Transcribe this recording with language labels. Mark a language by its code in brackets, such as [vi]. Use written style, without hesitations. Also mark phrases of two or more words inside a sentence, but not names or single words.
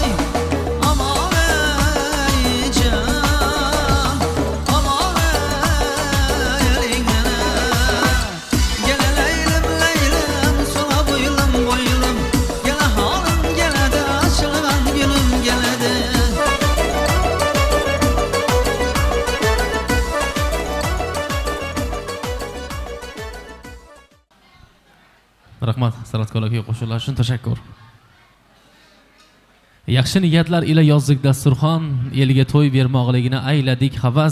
[tr] Aman ey can, aman ey eline. Gele leylim leylim sola boylum boylum. Gele halim gele de açılın gülüm gele de. [uz] Rahmat san'atkorlarga qo'shillar uchun tashakkur. Yaxshi niyatlar ila yozdik dasturxon, elga to'y bermoqligini ayladik havas.